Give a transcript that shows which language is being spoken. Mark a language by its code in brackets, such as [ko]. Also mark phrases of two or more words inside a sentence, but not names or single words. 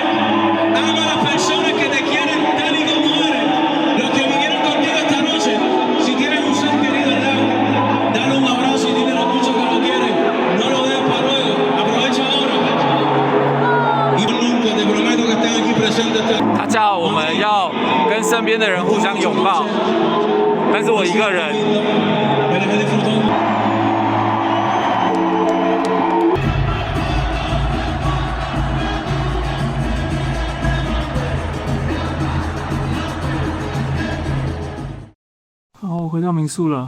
[es] Ama a las personas que te quieren tal y como eres. Los que vinieron contigo esta noche, si tienes un ser querido al lado, dale un abrazo y dile lo mucho que lo quieres. No lo dejes para luego, aprovecha ahora. Y nunca te prometo que estén aquí presentes. [zh] 他叫我们要跟身边的人互相拥抱，但是我一个人。好，我回到民宿了。